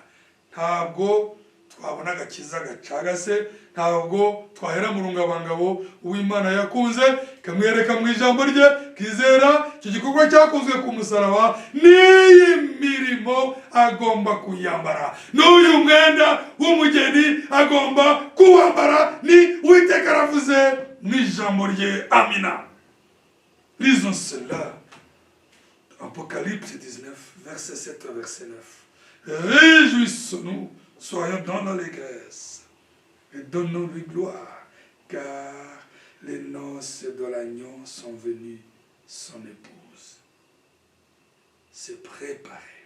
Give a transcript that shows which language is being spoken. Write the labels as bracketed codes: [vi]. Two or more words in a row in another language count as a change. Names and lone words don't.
[rw] Ntabwo twabona agakiza gacagase, ntabwo twahera mu rungabangabo uw'Imana yakunze kamwereka mu ijambo rye kizera. Icyo gikorwa cyakozwe ku musaraba, n'iyi mirimo agomba kuyambara, n'uyu mwenda w'umugeni agomba kuwambara. Ni Uwiteka aravuze mu ijambo rye. Amina. [fr] Lisons cela. Apocalypse 19 verset 7 à verset 9. Réjouissons-nous, soyons dans l'allégresse et donnons-lui gloire, car les noces de l'agneau sont venues, son épouse s'est préparée.